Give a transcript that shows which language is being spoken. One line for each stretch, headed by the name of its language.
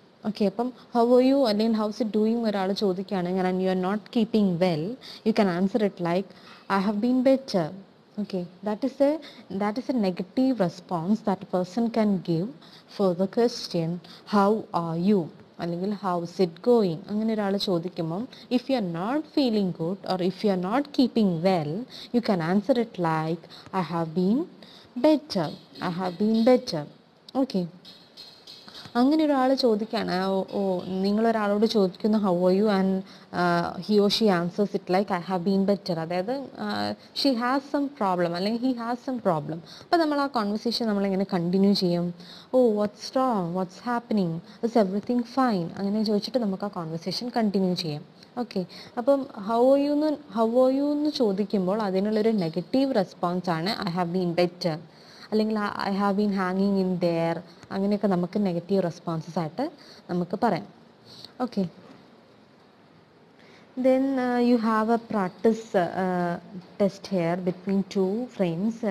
English: okay, അപ്പം how are you
Malayalam: അല്ലെങ്കിൽ
English: how's it doing
Malayalam: ഒരാൾ ചോദിക്കുകയാണെങ്കിൽ
English: And you are not keeping well, you can answer it like I have been better. Okay, that is a negative response that a person can give for the question how are you.
Malayalam: അല്ലെങ്കിൽ
English: how's it going
Malayalam: അങ്ങനെ ഒരാൾ ചോദിക്കുമ്പം
English: If you are not feeling good or if you are not keeping well you can answer it like I have been better, I have been better. Okay,
Malayalam: അങ്ങനെ ഒരാൾ ചോദിക്കുകയാണ്, ഓ നിങ്ങളൊരാളോട് ചോദിക്കുന്നു
English: how are you and he or she answers it like I have been better,
Malayalam: അതായത്
English: she has some problem
Malayalam: അല്ലെങ്കിൽ
English: He has some problem.
Malayalam: അപ്പോൾ നമ്മൾ ആ conversation നമ്മളിങ്ങനെ കണ്ടിന്യൂ ചെയ്യും.
English: oh what's wrong, what's happening, is everything fine,
Malayalam: അങ്ങനെ ചോദിച്ചിട്ട് നമുക്ക് ആ കോൺവെർസേഷൻ കണ്ടിന്യൂ ചെയ്യാം. ഓക്കെ, അപ്പം
English: how are you
Malayalam: എന്ന് ചോദിക്കുമ്പോൾ അതിനുള്ളൊരു negative റെസ്പോൺസാണ്
English: I have been better
Malayalam: അല്ലെങ്കിൽ
English: I have been ഹാങ്ങിങ് in there,
Malayalam: അങ്ങനെയൊക്കെ നമുക്ക് നെഗറ്റീവ് റെസ്പോൺസസ് ആയിട്ട് നമുക്ക് പറയാം.
English: Okay, then you have a practice test here between two friends.